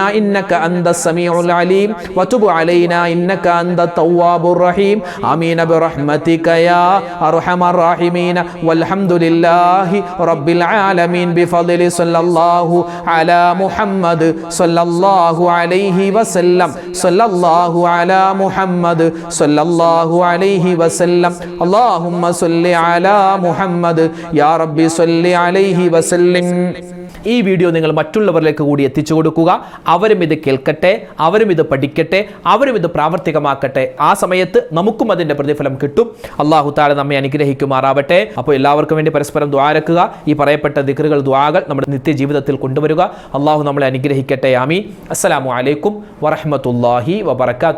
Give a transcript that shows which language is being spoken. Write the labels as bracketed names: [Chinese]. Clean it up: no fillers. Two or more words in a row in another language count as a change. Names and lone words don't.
[Arabic] إنك أنت السميع العليم وتب علينا إنك أنت التواب الرحيم آمين برحمتك يا أرحم الراحمين والحمد لله رب العالمين بفضل صلى الله على محمد صلى الله عليه وسلم صلى الله على محمد صلى الله عليه وسلم اللهم صل على محمد يا رب صل عليه وسلم [Malayalam] ഈ വീഡിയോ നിങ്ങൾ മറ്റുള്ളവരിലേക്ക് കൂടി എത്തിച്ചു കൊടുക്കുക അവരും ഇത് കേൾക്കട്ടെ അവരും ഇത് പഠിക്കട്ടെ അവരും ഇത് പ്രാവർത്തികമാക്കട്ടെ ആ സമയത്ത് നമുക്കും അതിൻ്റെ പ്രതിഫലം കിട്ടും അല്ലാഹു തആല നമ്മെ അനുഗ്രഹിക്കുമാറാവട്ടെ അപ്പോൾ എല്ലാവർക്കും വേണ്ടി പരസ്പരം ദുആരക്കുക ഈ പറയപ്പെട്ട ദിക്റുകൾ ദുആകൾ നമ്മുടെ നിത്യജീവിതത്തിൽ കൊണ്ടുവരിക അല്ലാഹു നമ്മളെ അനുഗ്രഹിക്കട്ടെ ആമീൻ [Arabic] السلام عليكم ورحمة الله وبركاته